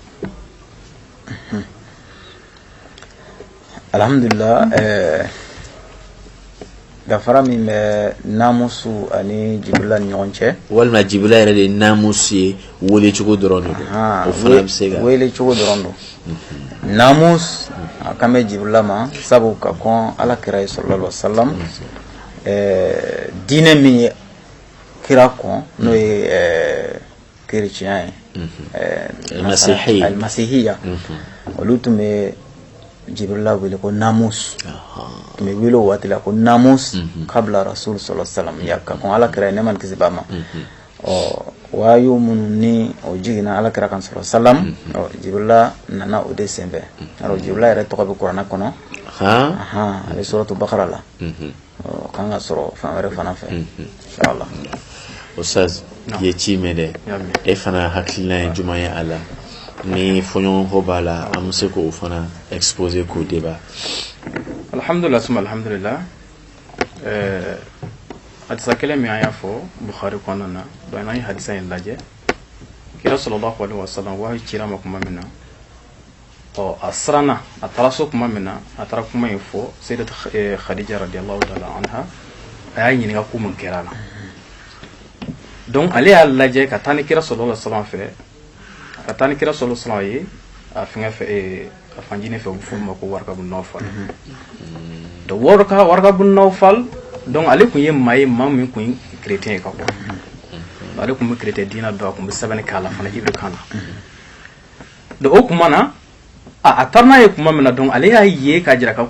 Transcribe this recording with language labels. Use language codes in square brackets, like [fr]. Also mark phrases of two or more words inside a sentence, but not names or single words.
[bm] alhamdulillah danfara min bɛ namusu ani Jibrila ni ɲɔgɔn cɛ walima Jibrila yɛrɛ de ye namusu ye wele cogo dɔrɔn de don o fana bɛ se ka wele cogo dɔrɔn don namus a kan bɛ Jibrila ma sabu ka kɔn ala kira ye [ar] sallallahu alaihi wasallam [bm] diinɛ min ye kira kɔn n'o ye chrétien ye al-masihiyya olu tun bɛ Jibrila wele ko namus tun bɛ wele o waati la ko namus [ar] kabla rasul sallallahu alaihi wasallam [bm] ya ka kɔn ala kira ye ne man kisi ba ma wayu minnu ni o jiginna ala kira kan [ar] sallallahu alaihi wasallam [bm] Jibrila nana o de senfɛ alors Jibrila yɛrɛ tɔgɔ bɛ kuranɛ kɔnɔ a bɛ suratu bakara la kan ka sɔrɔ fan wɛrɛ fana fɛ inshallah Ustaz ye ci mɛn dɛ e fana hakilina ye jumɛn ye a la ni fɔɲɔgɔnkɔ b'a la an bɛ se k'o fana exposer k'o débat alhamdulillah suma alhamdulillah hadisa kelen min an y'a fɔ Bukhari kɔnɔna na donc an ye hadisa in lajɛ kira [ar] sallallahu alaihi wasallam [bm] wahi cira ma kuma min na a siranna a taara so kuma min na a taara kuma in fɔ Sayyidat Khadija [ar] radiyallahu ta'ala anha [bm] a y'a ɲininka ko mun kɛra la donc ale y'a lajɛ ka taa ni kira [ar] sallallahu alaihi wasallam [bm] fɛ ka taa ni kira [ar] sallallahu alaihi wasallam [bm] ye a fɛngɛ fɛ a fanjini fɛ u bɛ fɔ ma ko Warqa bun Nawfal donc Warqa bun Nawfal donc ale kun ye maa ye maa min kun ye chrétien ye ka kɔrɔ ale kun bɛ chrétien diina dɔn a kun bɛ sɛbɛnni k'a la fana Ibri kan na donc o kuma na a taara n'a ye kuma min na donc ale y'a ye k'a jira k'a